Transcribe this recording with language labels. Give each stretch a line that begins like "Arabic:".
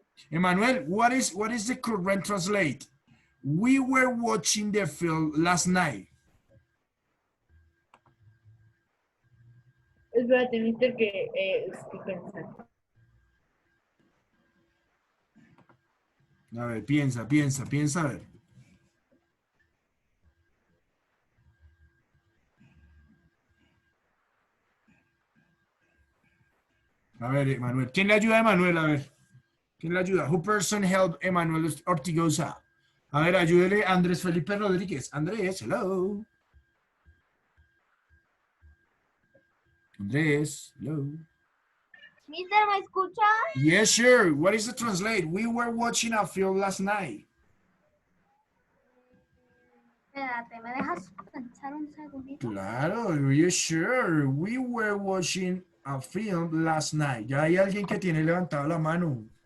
English: Emanuel, what is the correct translate? We were watching the film last night.
Spanish: Espérate, mister, que estoy pensando. A ver, piensa, a ver. A ver, Emanuel. ¿Quién le ayuda a Emanuel? A ver. ¿Quién le ayuda?
English: Who person help
Spanish: Emanuel Ortigosa? A ver, ayúdele a Andrés Felipe Rodríguez.
English: Andrés, hello. Andrés, hello.
Spanish: Mister, ¿me escucha?
English: Yes, sure. What is the translate? We were watching a film last night.
Spanish: Espérate, ¿me dejas pensar un segundito?
English: Claro, yes, sure. We were watching a film last night.
Spanish: Ya hay alguien que tiene levantado la mano.